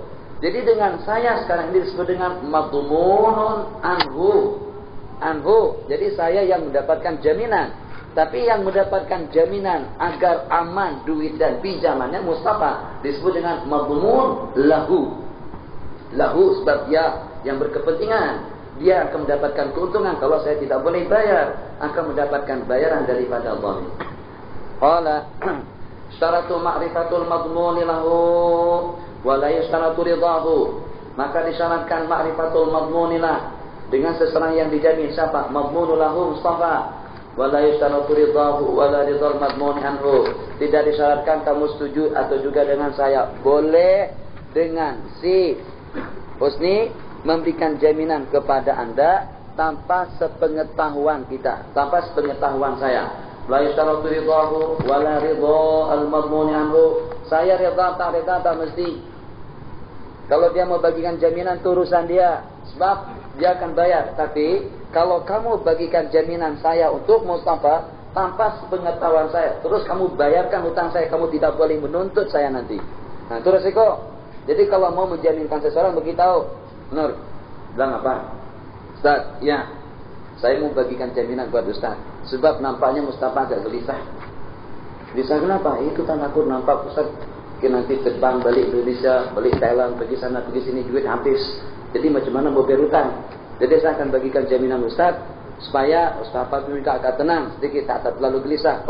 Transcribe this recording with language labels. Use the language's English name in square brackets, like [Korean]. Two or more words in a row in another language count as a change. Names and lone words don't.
[Malay] Jadi dengan saya sekarang ini disebut dengan [Arabic] مضمون عنه. [Malay] Jadi saya yang mendapatkan jaminan. Tapi yang mendapatkan jaminan agar aman duit dan pinjamannya Mustafa disebut dengan [Arabic] مضمون له. [Malay] Lahu sebab dia yang berkepentingan. Dia akan mendapatkan keuntungan kalau saya tidak boleh bayar, akan mendapatkan bayaran daripada Allah. [Arabic] قال شرط معرفة المضمون له ولا يشترط رضاه. [Malay] Maka disyaratkan [Arabic] معرفة المضمون [Malay] lah dengan seseorang yang dijamin siapa? [Arabic] مضمون له Mustafa. ولا يشترط رضاه ولا رضا المضمون عنه. [Malay] Tidak disyaratkan kamu setuju atau juga dengan saya. Boleh dengan si Husni memberikan jaminan kepada Anda tanpa sepengetahuan kita, tanpa sepengetahuan saya. [Arabic] لا يشترط رضاه ولا رضا المضمون عنه. [Malay] Saya rida tak mesti. Kalau dia mau bagikan jaminan itu urusan dia, sebab dia akan bayar. Tapi kalau kamu bagikan jaminan saya untuk Mustafa tanpa sepengetahuan saya, terus kamu bayarkan hutang saya, kamu tidak boleh menuntut saya nanti. Nah, itu resiko. Jadi kalau mau menjaminkan seseorang, beritahu, Nur, bilang apa? Ustaz, ya, saya mau bagikan jaminan buat Ustaz. Sebab nampaknya Mustafa agak gelisah. Gelisah kenapa? Itu kan aku nampak Ustaz, nanti terbang balik Indonesia, balik Thailand, pergi sana, pergi sini, duit habis. Jadi macam mana mau bayar hutang? Jadi saya akan bagikan jaminan Ustaz, supaya Mustafa juga agak tenang, sedikit tak terlalu gelisah.